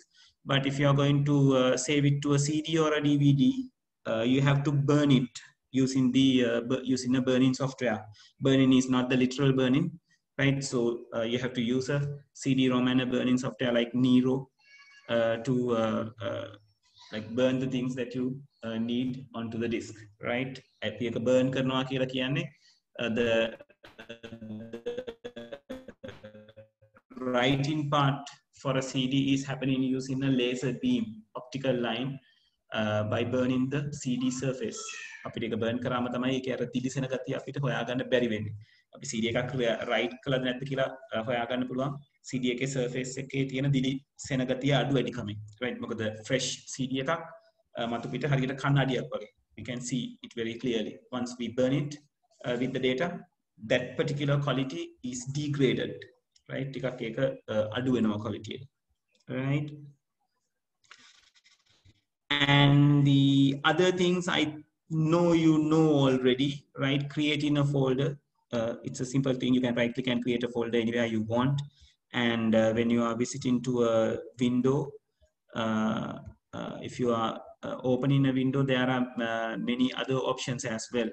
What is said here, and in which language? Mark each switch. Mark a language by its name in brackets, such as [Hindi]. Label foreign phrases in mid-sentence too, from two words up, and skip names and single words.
[English] But if you are going to save it to a CD or a DVD, you have to burn it using the using a burning software. Burning is not the literal burning, right? So you have to use a CD-ROM and a burning software like Nero to like burn the things that you need onto the disk, right? [Sinhala] අපි එක burn කරනවා කියලා කියන්නේ [English] the writing part for a CD is happening using a laser beam optical line by burning the CD surface. [Sinhala] අපිට ඒක burn කරාම තමයි ඒකේ අර තිලිසෙන ගතිය අපිට හොයාගන්න බැරි වෙන්නේ. අපි CD එකක් write කළාද නැද්ද කියලා හොයාගන්න පුළුවන් CD එකේ surface එකේ තියෙන දිලිසෙන ගතිය අඩු වැඩි කමෙන්, right? මොකද fresh CD එකක් මතු පිට හරියට කණ්ණාඩියක් වගේ. [English] We can see it very clearly. Once we burn it with the data, that particular quality is degraded, right? [Sinhala] ටිකක් ඒක අඩු වෙනවා quality එක, [English] right? And the other things I know you know already, right? Creating a folder. It's a simple thing. You can right click and create a folder anywhere you want. And when you are visiting to a window, if you are opening a window, there are many other options as well.